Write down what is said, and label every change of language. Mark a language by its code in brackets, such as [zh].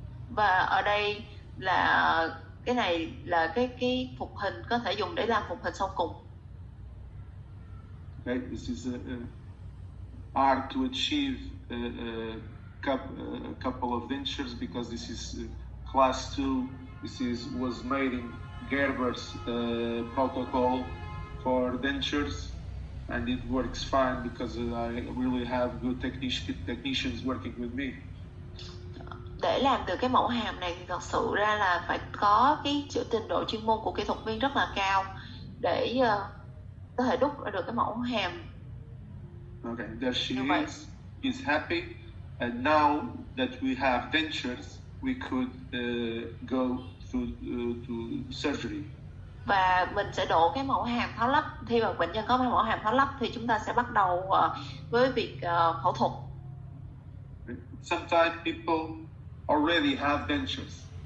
[vi] Và ở đây là cái này là cái phục hình có thể dùng để làm phục hình sau cùng. [en] Okay, this is hard to achieve a couple of dentures because this is class 2. This was made in Gerber's protocol for dentures, and it works fine because I really have good technicians working with me. [vi] Để làm được cái mẫu hàm này thì thật sự ra là phải có cái trình độ chuyên môn của kỹ thuật viên rất là cao để có thể đúc ra được cái mẫu hàm [en] Okay, there she [vi] Như vậy. [en] is happy, and now that we have dentures, we could go to surgery. [vi] Và mình sẽ đổ cái mẫu hàm tháo lắp. Khi mà bệnh nhân có mẫu hàm tháo lắp thì chúng ta sẽ bắt đầu với việc phẫu thuật. [en] Sometimes people already have dentures.